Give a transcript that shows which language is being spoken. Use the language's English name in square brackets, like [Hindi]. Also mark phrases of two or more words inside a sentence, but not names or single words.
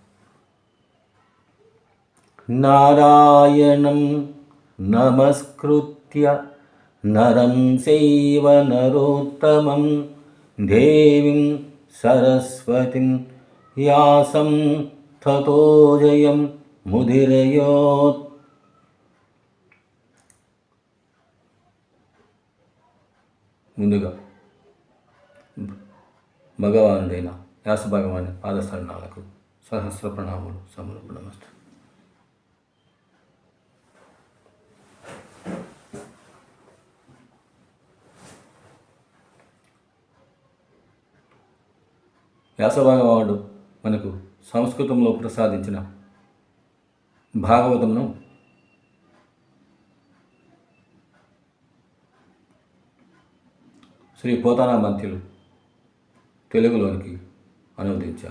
[Sanskrit] नारायणं नमस्कृत्य नरं चैव नरोत्तमं देवीं सरस्वतीं व्यासं ततो जयं मुदीरयेत्। [Telugu] ముందుగా భగవానుడైన వ్యాస భగవాని పాదస్థానాలకు సహస్ర ప్రణామములు సమర్పణమస్తు. వ్యాస భగవానుడు మనకు సంస్కృతంలో ప్రసాదించిన భాగవతమును శ్రీ పోతనామాత్యులు తెలుగులోనికి అనువదించారు.